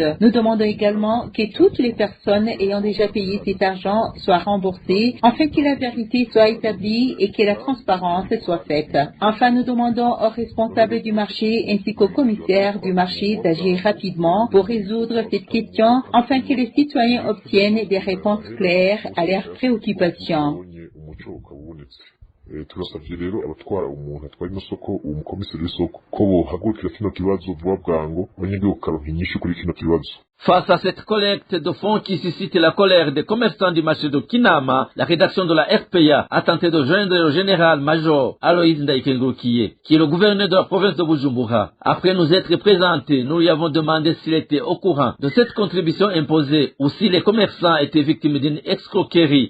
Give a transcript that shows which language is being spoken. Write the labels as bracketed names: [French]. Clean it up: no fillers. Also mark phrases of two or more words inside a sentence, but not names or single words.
[French] Nous demandons également que toutes les personnes ayant déjà payé cet argent soient remboursées, afin que la vérité soit établie et que la transparence soit faite. Enfin, nous demandons aux responsables du marché ainsi qu'aux commissaires du marché d'agir rapidement pour résoudre cette question, afin que les citoyens obtiennent des réponses claires à leurs préoccupations. [Rundi] Turasavye rero abatwara umuntu atwara ino soko umukomiseri w'isoko ko bohagurukira kino kibazo vuba bwango abanyagihugu karonka inyishu kuri kino kibazo. [French] Face à cette collecte de fonds qui suscite la colère des commerçants du marché de Kinama, la rédaction de la RPA a tenté de joindre le général-major Aloïs Ndaïkengroukié, qui est le gouverneur de la province de Bujumbura. Après nous être présentés, nous lui avons demandé s'il était au courant de cette contribution imposée ou si les commerçants étaient victimes d'une escroquerie.